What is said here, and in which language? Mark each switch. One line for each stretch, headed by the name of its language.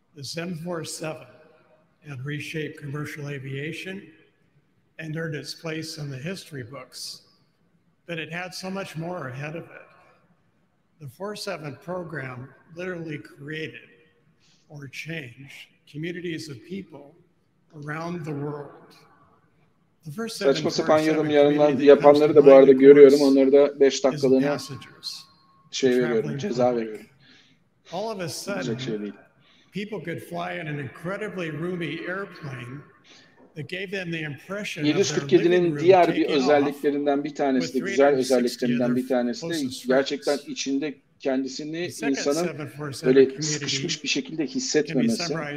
English: The 747 had reshaped commercial aviation and earned its place in the history books. But it had so much more ahead of it. The 47 program literally created or changed communities of people around the world.
Turkish: Saçma sapan yorum yapanları da bu arada görüyorum. Onları da 5 dakikalığına veriyorum, ceza veriyorum.
English: All of a sudden, people could fly in an incredibly roomy airplane that gave them the impression of their living room
Turkish: 747'nin diğer bir
English: taking off
Turkish: özelliklerinden bir tanesi de, güzel özelliklerinden bir tanesi de gerçekten içinde kendisini insanın böyle sıkışmış bir şekilde hissetmemesi.